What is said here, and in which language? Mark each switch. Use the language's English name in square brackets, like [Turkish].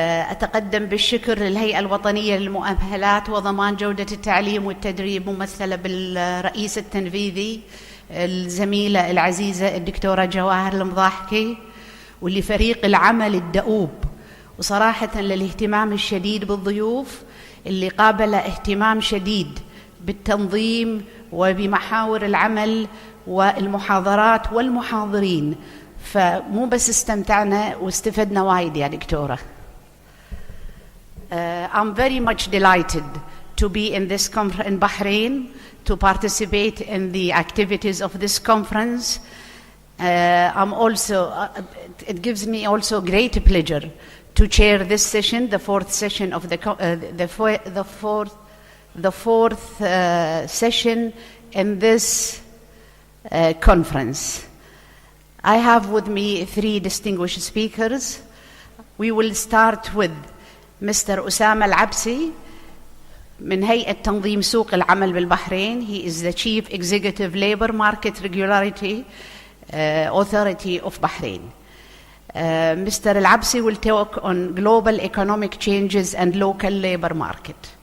[Arabic] أتقدم بالشكر للهيئة الوطنية للمؤهلات وضمان جودة التعليم والتدريب، ممثلة بالرئيس التنفيذي الزميلة العزيزة الدكتورة جواهر المضاحكي، ولفريق العمل الدؤوب، وصراحة للاهتمام الشديد بالضيوف اللي قابل اهتمام شديد بالتنظيم وبمحاور العمل والمحاضرات والمحاضرين. فمو بس استمتعنا واستفدنا وايد يا دكتورة. [English] I'm very much delighted to be in this conference in Bahrain, to participate in the activities of this conference. It gives me also great pleasure to chair this session, the fourth session of the fourth session in this conference. I have with me three distinguished speakers. We will start with Mr. [Arabic] أسامة العبسي من هيئة تنظيم سوق العمل بالبحرين. [English] He is the Chief Executive Labor Market Regularity Authority of Bahrain. Mr. العبسي will talk on global economic changes and local labor market.